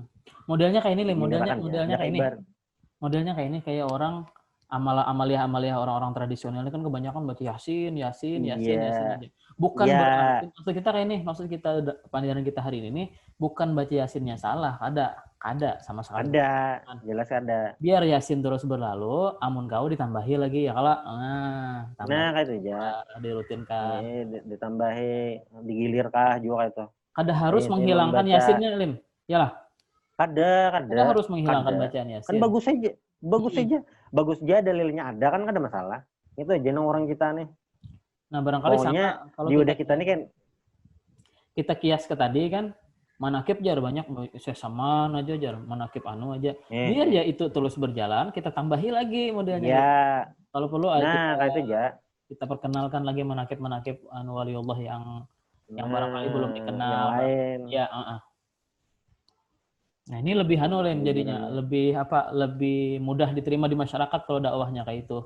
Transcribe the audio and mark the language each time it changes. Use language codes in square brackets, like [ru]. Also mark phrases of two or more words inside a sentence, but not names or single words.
[id] Modelnya kayak ini, modelnya kayak ini kayak orang amalia orang-orang tradisional ini kan kebanyakan baca yasin aja. Bukan berarti maksud kita pandangan kita hari ini bukan baca yasinnya salah, ada sama sekali. Ada, jelas ada. Biar yasin terus berlalu, amun kau ditambahi lagi ya kalau kayak itu aja. Dirutinkan. Ditambahi, digilir kah juga itu. Kada harus menghilangkan yasinnya, Lim. Yalah. Kada harus menghilangkan bacaan yasin. Kan bagus aja. Bagus aja dalilnya ada kan kada masalah. Itu aja orang kita nih. Nah, barangkali sama kalau kita nih kan kita kias ke tadi kan manakib jar banyak sesaman aja jar manakib aja. Biar ya itu terus berjalan, kita tambahi lagi modelnya. Ya. Kalau perlu kayak itu aja. Kita perkenalkan lagi manakib waliullah yang barangkali belum dikenal. Yang lain. Ya, Nah, ini lebih Len jadinya, lebih mudah diterima di masyarakat kalau dakwahnya kayak itu.